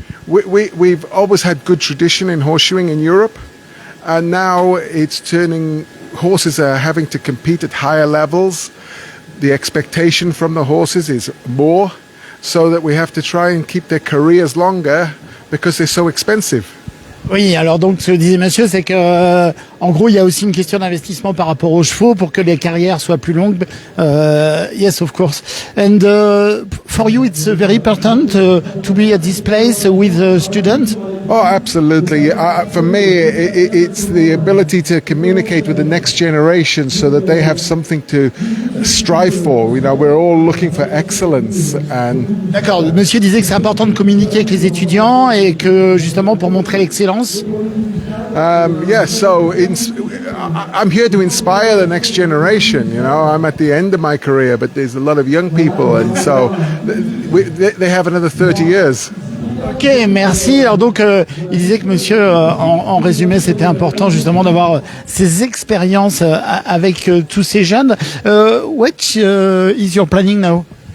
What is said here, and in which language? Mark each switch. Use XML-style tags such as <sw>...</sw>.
<en>we've always had good tradition in horseshoeing in Europe, and now it's turning. Horses are having to compete at higher levels. The expectation from the horses is more, so that we have to try and keep their careers longer because they're so expensive.</en> <fr>Oui, alors donc ce que disait monsieur, c'est que en gros il y a aussi une question d'investissement par rapport aux chevaux pour que les carrières soient plus longues.</fr> <en>Yes, of course. And for you, it's very important to be at this place with students. Oh, absolutely. For me, it's the ability to communicate with the next generation so that they have something to strive for. You know, we're all looking for excellence. And</en> <fr>D'accord. Monsieur disait que c'est important de communiquer avec les étudiants et que justement pour montrer l'excellence.</fr> <en>so I'm here to inspire the next generation. You know, I'm at the end of my career, but there's a lot of young people, and so they have another 30 years.</en> <fr>Ok, merci. Alors donc, il disait que monsieur, en résumé, c'était important justement d'avoir ces expériences avec tous ces jeunes.</fr> <en>What is your planning now?</en>